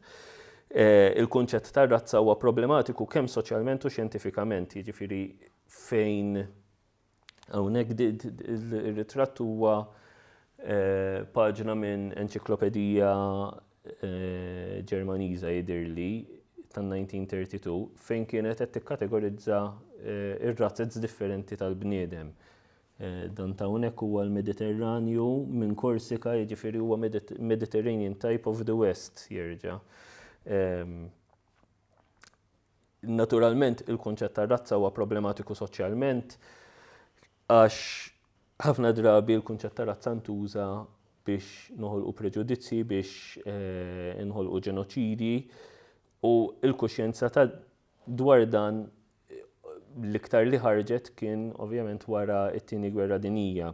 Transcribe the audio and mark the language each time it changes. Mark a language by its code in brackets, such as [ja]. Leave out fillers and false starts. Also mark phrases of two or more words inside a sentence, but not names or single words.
[mt] Il-kunċett ta' razza huwa problematiku kemm soċjalment u xjentifikament, jiġifieri fejn hawnhekk ir-ritratt huwa paġna minn enċiklopedija Ġermaniża jidhirli tan-1932 fejn kienet qed tikkategorizza ir-razzezz differenti tal-bniedem. Dan ta' hawnhekk huwa l-Mediterranju minn Korsika, jiġifieri huwa [en] Mediterranean type of the West [mt] jerġa'. Naturalment il-kunċett tar-razza huwa problematiku soċjalment għax ħafna drabi l-kunċett tar-razza ntuża biex noħolqu preġudizzi, biex inħolqu ġenoċidi u l-kuxjenza ta' dwar dan l-iktar li ħarġet kien ovvjament wara t-tieni gwerra dinjija.